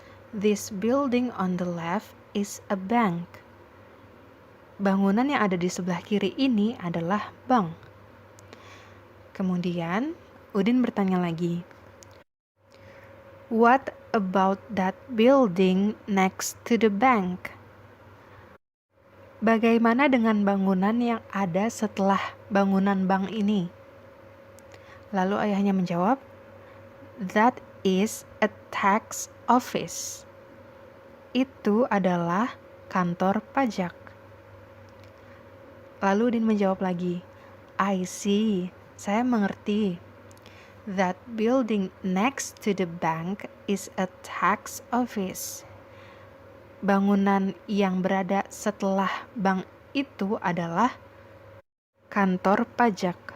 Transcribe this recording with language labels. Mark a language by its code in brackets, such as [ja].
[en] This building on the left is a bank." [id] Bangunan yang ada di sebelah kiri ini adalah bank. Kemudian Udin bertanya lagi, [en] "What about that building next to the bank?" [id] Bagaimana dengan bangunan yang ada setelah bangunan bank ini? Lalu ayahnya menjawab, [en] "That is a tax office." [id] Itu adalah kantor pajak. Lalu Udin menjawab lagi, [en] "I see. [id] Saya mengerti. [en] That building next to the bank is a tax office." [id] Bangunan yang berada setelah bank itu adalah kantor pajak.